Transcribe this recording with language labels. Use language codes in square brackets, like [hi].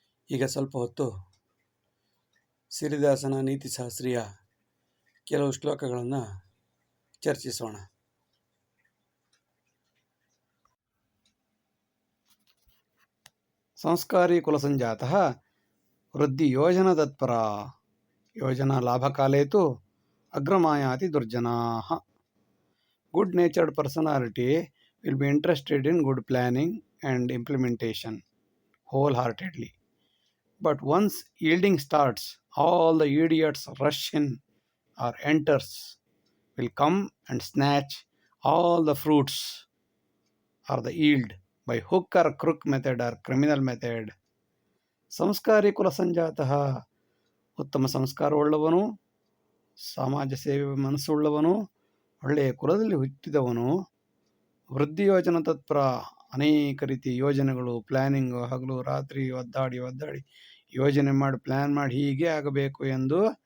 [kn] ಈಗ ಸ್ವಲ್ಪ ಹೊತ್ತು ಸಿರಿದಾಸನ ನೀತಿಶಾಸ್ತ್ರೀಯ ಕೆಲವು ಶ್ಲೋಕಗಳನ್ನು ಚರ್ಚಿಸೋಣ. [sa] ಸಂಸ್ಕಾರಿ ಕುಲಸಂಜಾತಃ ವೃದ್ಧಿ ಯೋಜನ ತತ್ಪರ ಯೋಜನಾ ಲಾಭಕಾಲೇ ತು ಅಗ್ರಮಾಯಾತಿ ದುರ್ಜನಾಃ. [en] Good natured personality will be interested in good planning and implementation wholeheartedly. But once yielding starts, all the idiots rush in or enters will come and snatch all the fruits or the yield by hook or crook method or criminal method. [sa] ಸಂಸ್ಕಾರಿ ಕುಲ ಸಂಜಾತಃ, [kn] ಉತ್ತಮ ಸಂಸ್ಕಾರವುಳ್ಳವನು, ಸಮಾಜ ಸೇವೆ ಮನಸ್ಸುಳ್ಳವನು, ಒಳ್ಳೆಯ ಕುಲದಲ್ಲಿ ಹುಟ್ಟಿದವನು, [sa] ವೃದ್ಧಿ ಯೋಜನ ತತ್ಪರ, [kn] ಅನೇಕ ರೀತಿಯ ಯೋಜನೆಗಳು, ಪ್ಲ್ಯಾನಿಂಗು, ಹಗಲು ರಾತ್ರಿ ಒದ್ದಾಡಿ ಯೋಜನೆ ಮಾಡಿ ಪ್ಲ್ಯಾನ್ ಮಾಡಿ ಹೀಗೆ ಆಗಬೇಕು ಎಂದು